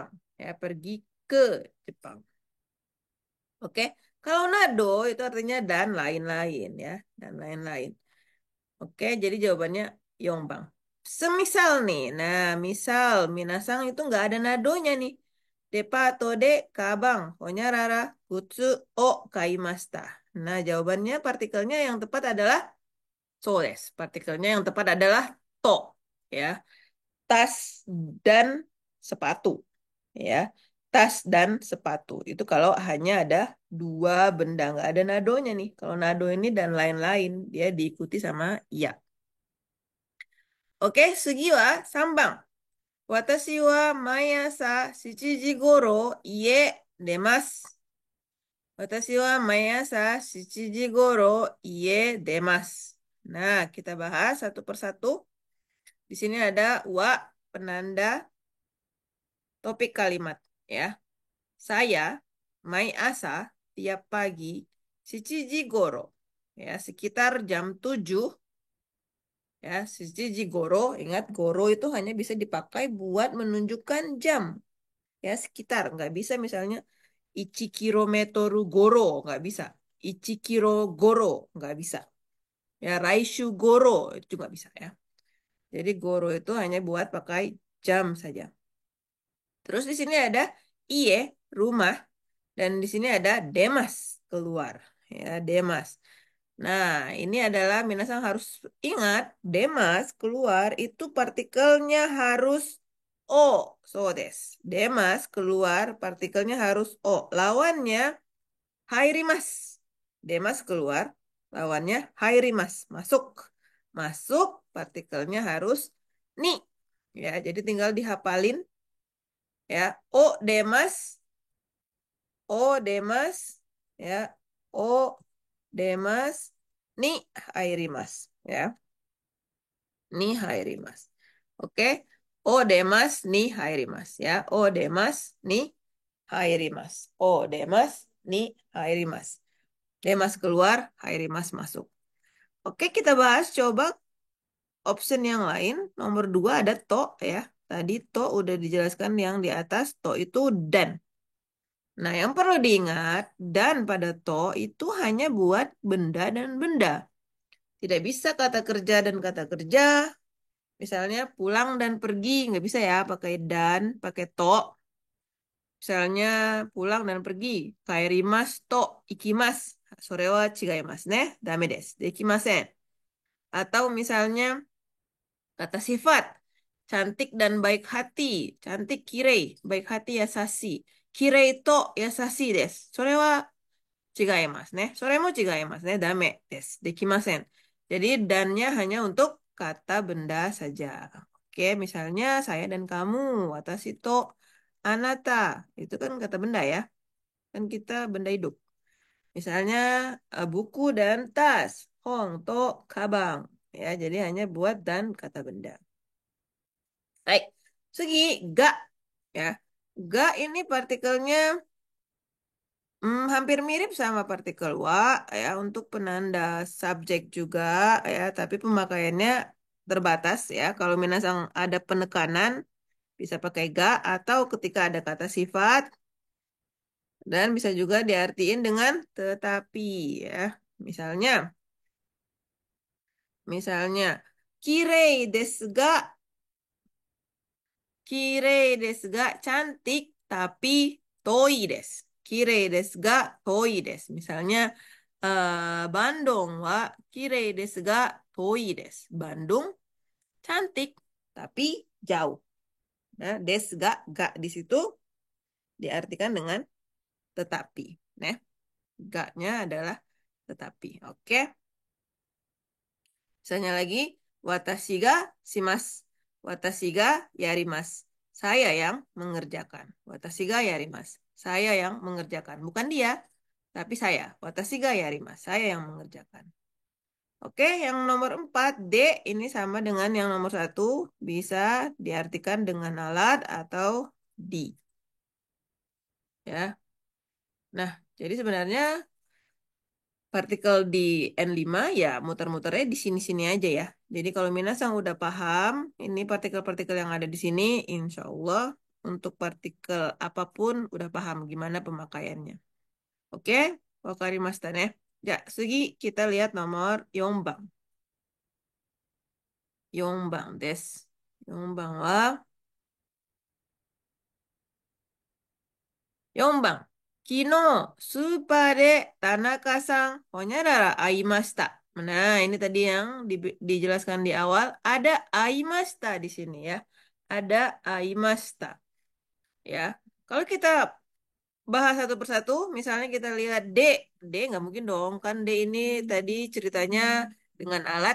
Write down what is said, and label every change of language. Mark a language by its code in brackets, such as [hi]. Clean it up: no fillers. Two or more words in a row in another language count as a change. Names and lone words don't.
[id] Ya, pergi ke Jepang. Oke. Kalau nado itu artinya dan lain-lain ya. Dan lain-lain. Oke, jadi jawabannya Yongbang. Semisal nih, nah misal Minasang itu nggak ada nadonya nih. [ja] デパでかばん、ほにゃらら、靴を買いました. [id] Nah, jawabannya partikelnya yang tepat adalah sodes. Partikelnya yang tepat adalah to, ya. Tas dan sepatu, ya. Tas dan sepatu. Itu kalau hanya ada dua benda, nggak ada nadonya nih. Kalau nado ini dan lain-lain, dia diikuti sama ya. [ja] Oke, 次は三番. 私は毎朝7時頃家出ます。私は毎朝7時頃家出ます。 Watashi wa maiasa 7時頃家出ます。 [id] Nah, kita bahas satu persatu. Di sini ada wa penanda topik kalimat ya. Saya [ja] 毎朝 [id] tiap pagi 7 goro ya sekitar jam 7 ya 7 goro. Ingat goro itu hanya bisa dipakai buat menunjukkan jam ya sekitar, nggak bisa misalnya 1 kilometer goro, nggak bisa. 1 kilo goro nggak bisa ya. [ja] 来週ごろ [id] itu juga bisa ya. Jadi goro itu hanya buat pakai jam saja. Terus di sini ada iye rumah dan di sini ada demas keluar ya demas. Nah, ini adalah minasan harus ingat, demas keluar itu partikelnya harus O. [ja] そうです. [id] Demas keluar partikelnya harus O. Lawannya hairimas. Demas keluar, lawannya hairimas. Masuk. Masuk partikelnya harus ni. Ya, jadi tinggal dihafalin ya. [ja] を出ます、を出ます, ya. を出ますに入ります, ya. に入ります. Oke. を出ますに入ります, ya. を出ますに入ります. を出ますに入ります. [id] Demas keluar, hairimas masuk. Oke, kita bahas coba option yang lain. Nomor 2 ada to, ya. Tadi to udah dijelaskan yang di atas. To itu dan. Nah, yang perlu diingat, dan pada to itu hanya buat benda dan benda. Tidak bisa kata kerja dan kata kerja. Misalnya pulang dan pergi, nggak bisa ya pakai dan, pakai to. Misalnya pulang dan pergi. [ja] 帰りますと行きます. それは違いますね. ダメです。できません. [id] Atau misalnya kata sifat. Cantik dan baik hati. Cantik kirei. Baik hati yasashi. [ja] きれいとやさしいです。それは違いますね. それも違いますね. ダメです。できません. [id] Jadi dannya hanya untuk kata benda saja. Oke, misalnya saya dan kamu. [ja] 私とあなた. [id] Itu kan kata benda ya. Kan kita benda hidup. Misalnya buku dan tas. [ja] 本とかばん. [id] Ya, jadi hanya buat dan kata benda. Baik. Segi ga ya. Ga ini partikelnya hampir mirip sama partikel wa ya untuk penanda subjek juga ya, tapi pemakaiannya terbatas ya. Kalau minasang ada penekanan bisa pakai ga atau ketika ada kata sifat dan bisa juga diartiin dengan tetapi ya. Misalnya, misalnya [ja] きれいですが、きれいですが [id] cantik tapi [ja] 遠いです. きれいですが遠いです. Misalnya Bandungはきれいですが遠いです. [id] Bandung cantik tapi jauh. Nah, [ja] desu ga [id] di situ diartikan dengan tetapi. Nah, ga-nya adalah tetapi. Oke. Misalnya lagi, [ja] 私がします. 私がやります. [id] Saya yang mengerjakan. [ja] 私がやります. [id] Saya yang mengerjakan. Bukan dia, tapi saya. [ja] 私がやります. [id] Saya yang mengerjakan. Oke, yang nomor 4, D, ini sama dengan yang nomor 1. Bisa diartikan dengan alat atau di. Ya. Nah, jadi sebenarnya partikel di N5 ya muter-muternya di sini-sini aja ya. Jadi kalau Minasang udah paham, ini partikel-partikel yang ada di sini, insya Allah untuk partikel apapun udah paham gimana pemakaiannya. [ja] Oke, わかりましたね. [id] Ya, segi kita lihat nomor Yombang. [ja] 四番です。四番は 4番。昨日、スーパーで田中さん、ほにゃらら会いました。 [id] Nah, ini tadi yang dijelaskan di awal. Ada aimasta di sini ya. Ada aimasta. Ya. Kalau kita bahas satu persatu, misalnya kita lihat D. D nggak mungkin dong. Kan D ini tadi ceritanya dengan alat.